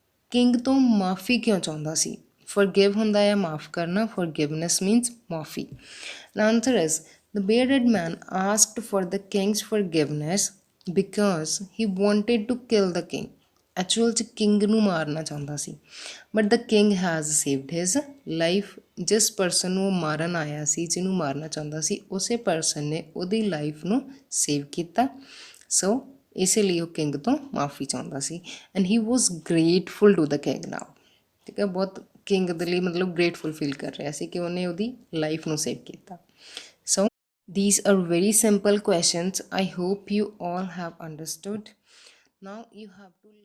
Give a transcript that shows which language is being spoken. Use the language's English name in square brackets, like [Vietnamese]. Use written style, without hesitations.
[Punjabi] King ਤੋਂ ਮਾਫੀ ਕਿਉਂ ਚਾਹੁੰਦਾ ਸੀ? ਫॉरगिव ਹੁੰਦਾ ਹੈ ਮਾਫ ਕਰਨਾ, ਫॉरगिवनेस ਮੀਨਸ ਮਾਫੀ। [English] The answer is the bearded man asked for the king's forgiveness because he wanted to kill the king। [Punjabi] Actual 'ਚ ਕਿੰਗ ਨੂੰ ਮਾਰਨਾ ਚਾਹੁੰਦਾ ਸੀ, [English] But the king has saved his life. [Punjabi] ਜਿਸ ਪਰਸਨ ਨੂੰ ਉਹ ਮਾਰਨ ਆਇਆ ਸੀ, ਜਿਹਨੂੰ ਮਾਰਨਾ ਚਾਹੁੰਦਾ ਸੀ, ਉਸੇ ਪਰਸਨ ਨੇ ਉਹਦੀ ਲਾਈਫ ਨੂੰ ਸੇਵ ਕੀਤਾ। ਸੋ ਇਸੇ ਲਈ ਉਹ ਕਿੰਗ ਤੋਂ ਮਾਫੀ ਚਾਹੁੰਦਾ ਸੀ। [English] And he was grateful to the king now. [Punjabi] ਠੀਕ ਹੈ, ਬਹੁਤ ਕਿੰਗ ਦੇ ਲਈ ਮਤਲਬ ਗ੍ਰੇਟਫੁਲ ਫੀਲ ਕਰ ਰਿਹਾ ਸੀ ਕਿ ਉਹਨੇ ਉਹਦੀ ਲਾਈਫ ਨੂੰ ਸੇਵ ਕੀਤਾ। [English] So these are very simple questions. I hope you all have understood. Now you have to